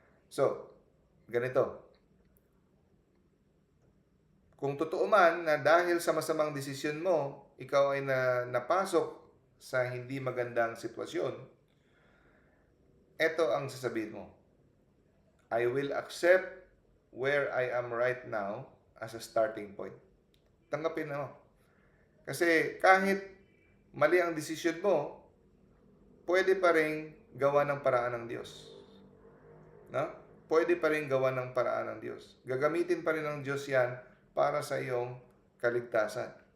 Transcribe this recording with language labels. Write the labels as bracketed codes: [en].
[tl] So, ganito. Kung totoo man na dahil sa masamang desisyon mo, ikaw ay napasok sa hindi magandang sitwasyon, ito ang sasabihin mo. [en] I will accept where I am right now as a starting point. [tl] Tanggapin mo. Kasi kahit mali ang desisyon mo, pwede pa rin gawa ng paraan ng Diyos. No? Pwede pa rin gawa ng paraan ng Diyos. Gagamitin pa rin ng Diyos yan para sa iyong kaligtasan.